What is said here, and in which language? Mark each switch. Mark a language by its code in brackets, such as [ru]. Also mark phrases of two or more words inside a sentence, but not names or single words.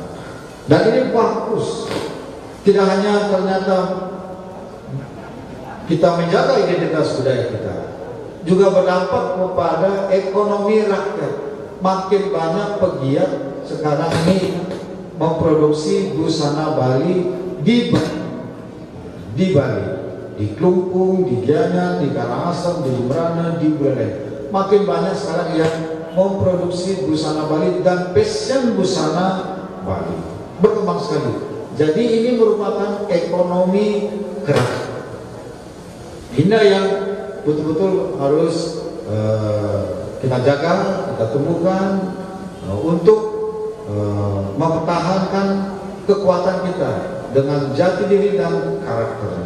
[id] Dan ini bagus. Tidak hanya ternyata kita menjaga identitas budaya kita, juga berdampak kepada ekonomi rakyat. Makin banyak pegiat sekarang ini memproduksi busana Bali di Bali, di Klungkung, di Gianyar, di Karangasem, di Jembrana, di Buleleng. Makin banyak sekarang yang memproduksi busana Bali dan fashion busana Bali. Berkembang sekali. Jadi ini merupakan ekonomi gerak. Ini yang betul-betul harus kita jaga, kita tumbuhkan untuk mempertahankan kekuatan kita dengan jati diri dan karakternya.